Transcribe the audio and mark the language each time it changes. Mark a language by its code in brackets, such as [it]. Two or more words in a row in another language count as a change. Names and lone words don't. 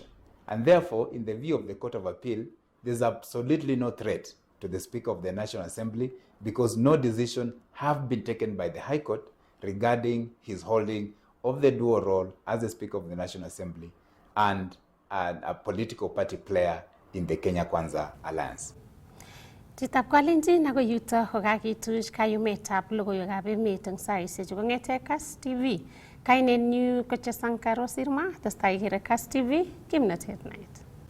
[en] And therefore, in the view of the Court of Appeal, there's absolutely no threat to the Speaker of the National Assembly because no decision have been taken by the High Court regarding his holding of the dual role as the Speaker of the National Assembly and a political party player in the Kenya Kwanza Alliance. [kln] Chitab Kalenjin ako yuto kokakituch kayumetab logoiwekab emet eng saisiek chu kong'ete Kass TV. Kainenyu ko Sankaro Sirma, testai ikere Kass TV, kimnatet night.